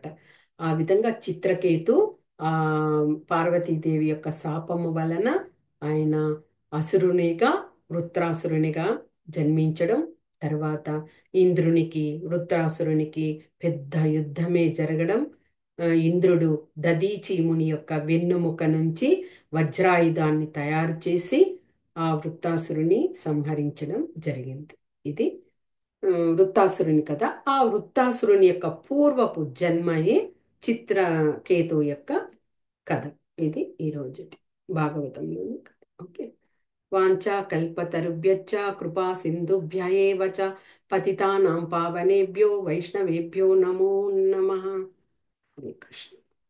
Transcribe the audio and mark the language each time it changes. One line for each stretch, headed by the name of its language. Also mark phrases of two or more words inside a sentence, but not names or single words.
Telugu: ఆ విధంగా చిత్రకేతు ఆ పార్వతీదేవి యొక్క శాపము వలన ఆయన అసురునిగా, వృత్రాసురునిగా జన్మించడం, తర్వాత ఇంద్రునికి వృత్రాసురునికి పెద్ద యుద్ధమే జరగడం, ఇంద్రుడు దదీచి ముని యొక్క వెన్నుముక నుంచి వజ్రాయుధాన్ని తయారు చేసి ఆ వృత్తాసురుని సంహరించడం జరిగింది. ఇది వృత్తాసురుని కథ. ఆ వృత్తాసురుని యొక్క పూర్వపు జన్మయే చిత్రకేతు యొక్క కథ. ఇది ఈరోజు భాగవతంలోని కథ. ఓకే.
Sanskrit: వాంఛా కల్పతరుభ్యశ్చ కృపా సింధుభ్య ఏవ చ పతితానాం పావనేభ్యో వైష్ణవేభ్యో నమో నమః. హరే కృష్ణ.